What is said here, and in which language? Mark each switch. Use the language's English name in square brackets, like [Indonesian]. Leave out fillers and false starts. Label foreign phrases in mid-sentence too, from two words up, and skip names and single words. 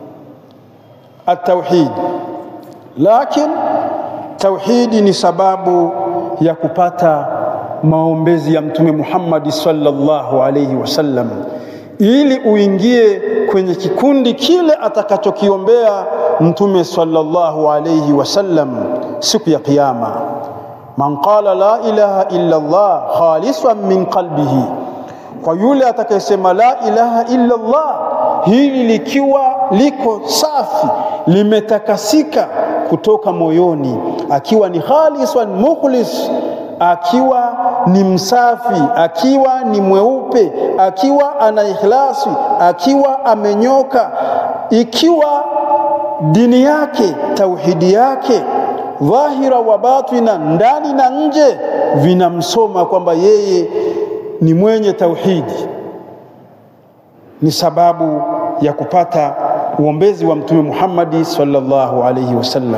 [Swahili] At-tauhid, lakini tauhidi ni sababu ya kupata maombezi ya Mtume Muhammad [Arabic] صلى الله عليه وسلم, [Swahili] ili uingie kwenye kikundi kile atakachokiombea Mtume [Arabic] صلى الله عليه وسلم [Swahili] siku ya kiyama. [Arabic] من قال لا إله إلا الله خالصا من قلبه, [Swahili] kwa yule atakayesema [Arabic] لا إله إلا الله, [Swahili] hili likiwa liko safi, limetakasika kutoka moyoni, akiwa ni [Arabic] خالصا مخلص, [Swahili] akiwa ni msafi, akiwa ni mweupe, akiwa ana ikhlasi, akiwa amenyoka, ikiwa dini yake, tauhidi yake [Arabic] ظاهرة وباطنة, [Swahili] ndani na nje vinamsoma kwamba yeye ni mwenye tauhidi, ni sababu ya kupata uombezi wa Mtume Muhammad [Arabic] صلى الله عليه وسلم.